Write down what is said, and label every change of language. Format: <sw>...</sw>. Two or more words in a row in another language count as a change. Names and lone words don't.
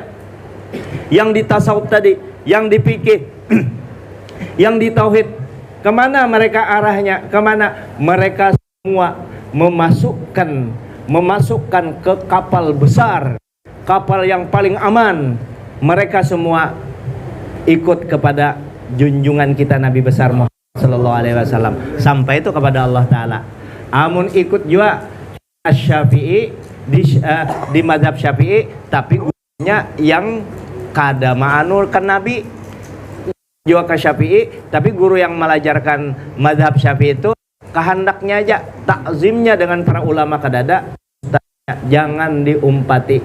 <id>Yang di tasawuf tadi, yang di fikih, yang di tauhid, kemana mereka arahnya? Kemana? Mereka semua memasukkan ke kapal besar, kapal yang paling aman. Mereka semua ikut kepada junjungan kita Nabi besar Muhammad</id> <ar>صلى الله عليه وسلم,</ar> <id>sampai itu kepada</id> <ar>الله تعالى.</ar> <bjn>Amun ikut juga Syafi'i di mazhab Syafi'i, tapi gurunya yang kada ma'anul kan Nabi, juga ke Syafi'i, tapi guru yang melajarkan mazhab Syafi'i itu kehendaknya aja takzimnya dengan para ulama kadada, jangan diumpati.</bjn>